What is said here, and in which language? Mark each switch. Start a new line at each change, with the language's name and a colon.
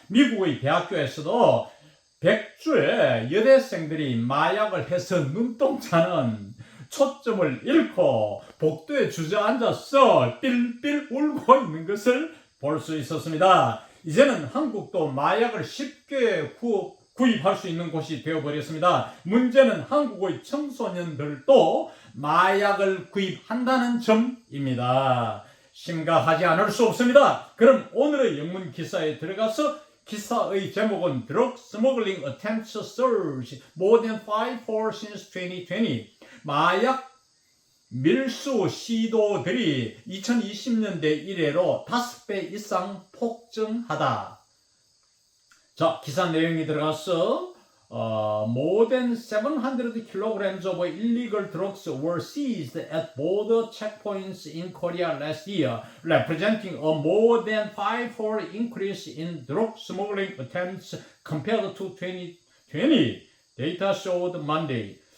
Korean: 미국의 대학교에서도 백주에 여대생들이 마약을 해서 눈동자는 초점을 잃고 복도에 주저앉아서 삘삘 울고 있는 것을 볼 수 있었습니다. 이제는 한국도 마약을 쉽게 구입할 수 있는 곳이 되어버렸습니다. 문제는 한국의 청소년들도 마약을 구입한다는 점입니다. 심각하지 않을 수 없습니다. 그럼 오늘의 영문 기사에 들어가서 기사의 제목은
English: Drug Smuggling Attempts Surge More than 5-fold since 2020.
Korean: 마약 밀수 시도들이 2020년대 이래로 5배 이상 폭증하다. 자, 기사 내용이 들어가서
English: more than 700 kilograms of illegal drugs were seized at border checkpoints in Korea last year, representing a more than 5-fold increase in drug smuggling attempts compared to 2020, data showed Monday.